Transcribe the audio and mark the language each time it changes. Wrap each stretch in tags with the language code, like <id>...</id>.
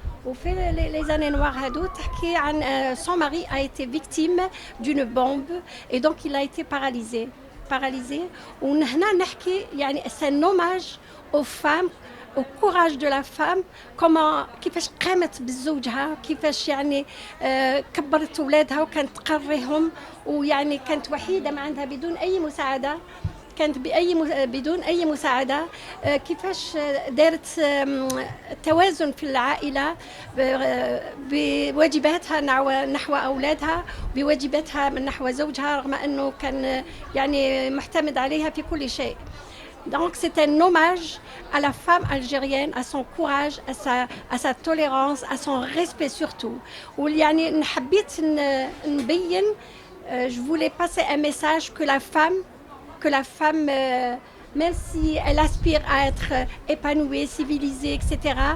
<ar>وفي</ar> <fr>les années noires</fr> <ar>هادو تحكي عن</ar> <fr>son mari a été victime d'une bombe et donc il a été paralysé.</fr> <ar>وهنا نحكي يعني</ar> <fr>c'est un hommage aux femmes, au courage de la femme.</fr> <ar>كيفاش قامت بزوجها، كيفاش يعني كبرت أولادها وكانت تقريهم، ويعني كانت وحيدة ما عندها بدون أي مساعدة، بدون أي مساعدة. كيفاش دارت توازن في العائلة بواجباتها نحو أولادها، بواجباتها من نحو زوجها، رغم أنه كان يعني معتمد عليها في كل شيء.</ar> <fr>Donc c'est un hommage à la femme algérienne, à son courage, à sa tolérance, à son respect surtout.</fr> <ar>ويعني نحبيت نبين</ar> <fr>je voulais passer un message que la femme même si elle aspire à être épanouie, civilisée, etc.</fr>